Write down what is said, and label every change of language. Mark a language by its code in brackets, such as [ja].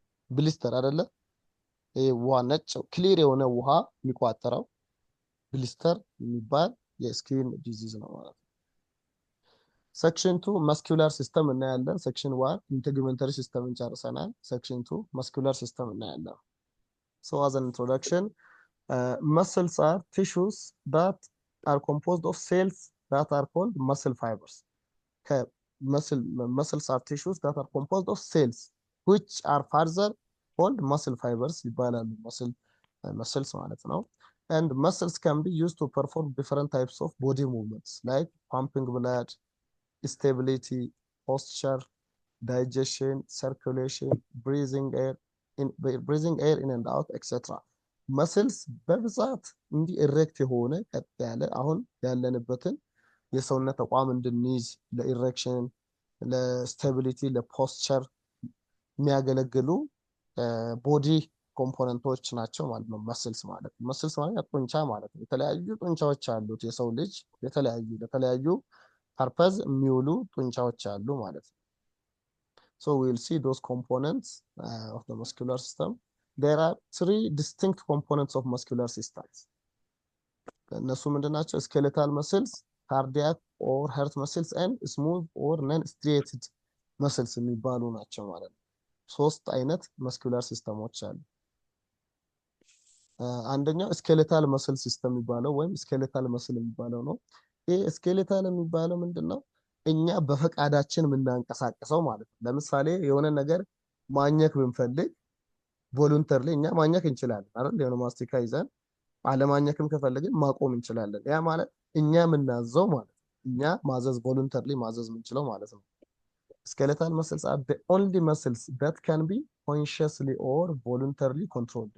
[am] blister አይደለ? ይሄ ውሃ ነጭ ክሊር የሆነ ውሃ የሚቋጠረው ብሊስተር የሚባል የስኪን ዲዚዝ ነው ማለት ነው። ሴክሽን 2 መስኩላር ሲስተም እናያለን። ሴክሽን 1 ኢንቴግመንተሪ ሲስተምን ጨርሰናል። ሴክሽን 2 መስኩላር ሲስተም እናያለን። [en] So as an introduction, muscles are tissues that are composed of cells that are called muscle fibers. Muscles are tissues that are composed of cells which are further called muscle fibers [am] ይባላሉ። muscles ማለት ነው። [en] And muscles can be used to perform different types of body movements like pumping blood, stability, posture, digestion, circulation, breathing air in and out, etc. [am] መስልስ በብዛት እንዲህ ኢሬክት የሆነ ቀጥ ያለ አሁን ያለንበትን የሰውነት ተቋም እንድንይዝ ለኢሬክሽን፣ ለስታቢሊቲ፣ ለፖስቸር የሚያገለግሉ ቦዲ ኮምፖነንቶች ናቸው ማለት ነው። መስልስ ማለት ጡንቻ ማለት ነው። የተለያዩ ጡንቻዎች አሉት የሰው ልጅ ለተለያዩ ፐርፐዝ የሚውሉ ጡንቻዎች አሉ ማለት ነው። [en] So we will see those components of the muscular system. There are 3 distinct components of muscular systems. [am] እነሱ ምንድናቸው? [en] skeletal muscles, cardiac or heart muscles and smooth or non-striated muscles [am] የሚባሉ ናቸው ማለት ነው። 3 አይነት muscular ሲስተሞች አሉ። አንደኛው skeletal muscle system የሚባለው ወይም skeletal muscle የሚባለው ነው። ይሄ skeletal የሚባለው ምንድነው? እኛ በፈቃዳችን የምናንቀሳቀሰው ማለት ነው። ለምሳሌ የሆነ ነገር ማኘክ ብንፈልግ ቮሉንተርሊ እኛ ማኘክ እንችላለን አይደል? የሆነ ማስቲካ ይዘን አለማኘክም ከፈለግን ማቆም እንችላለን። ያ ማለት እኛ የምናዘው ማለት ነው። እኛ ማዘዝ ቮሉንተርሊ ማዘዝ የምንችለው ማለት ነው። [en] skeletal muscles are the only muscles that can be consciously or voluntarily controlled.